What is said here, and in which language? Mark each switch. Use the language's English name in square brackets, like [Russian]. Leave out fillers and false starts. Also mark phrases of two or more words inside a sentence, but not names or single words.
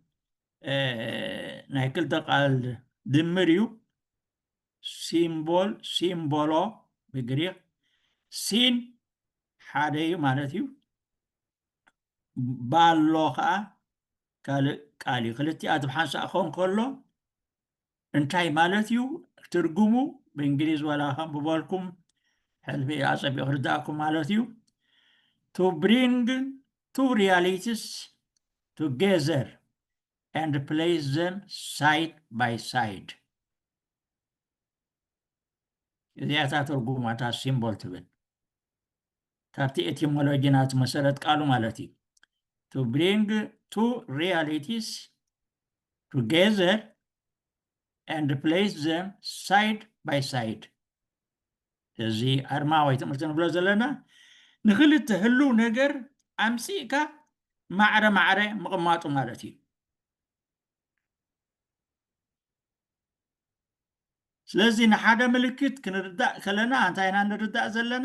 [Tigrinya] ናይ ክልተ ቃል ድምር እዩ ሲምቦል ሲምቦሎ ብግሪክ ሲን ሓደ እዩ ማለት እዩ ባሎ ከዓ ካልእ ቃል እዩ ክልቲኣ ብሓንሳእ ክኸውን ከሎ እንታይ ማለት እዩ ትርጉሙ ብእንግሊዝ ወላ ከም ብበልኩም ሕልፊ ኣፀቢቑ ክርዳእኩም ማለት እዩ [English] to bring two realities together and place them side by side [Tigrinya] እዚኣታ ትርጉማታ ሲምቦል ትብል ካብቲ ኤቲሞሎጂ ናት መሰረት ቃሉ ማለት እዩ [English] to bring two realities together and place them side by side. [Tigrinya] እዚ ኣርማ ወይ ትምህርቲ ንብሎ ዘለና ንክልተ ህልው ነገር ኣምፂእካ ማዕረ ማዕረ ምቕማጡ ማለት እዩ። ስለዚ ንሓደ ምልክት ክንርዳእ ከለና እንታይ ኢና ንርዳእ ዘለና?